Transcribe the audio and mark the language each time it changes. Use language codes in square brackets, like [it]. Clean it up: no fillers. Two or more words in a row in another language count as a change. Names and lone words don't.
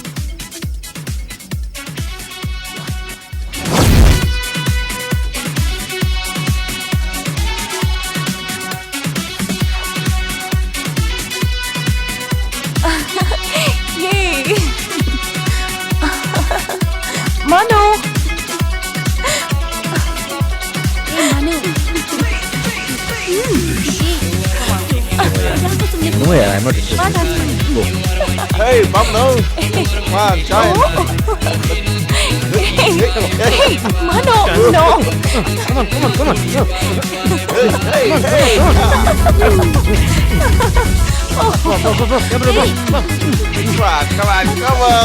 [en] Yay. Manu. Hey, Manu. No, yeah, I'm not interested. Hey, mom, no. Come on, join. Hey, Manu, no. Come on, come on, come on. No. Hey, hey. Come on, come on.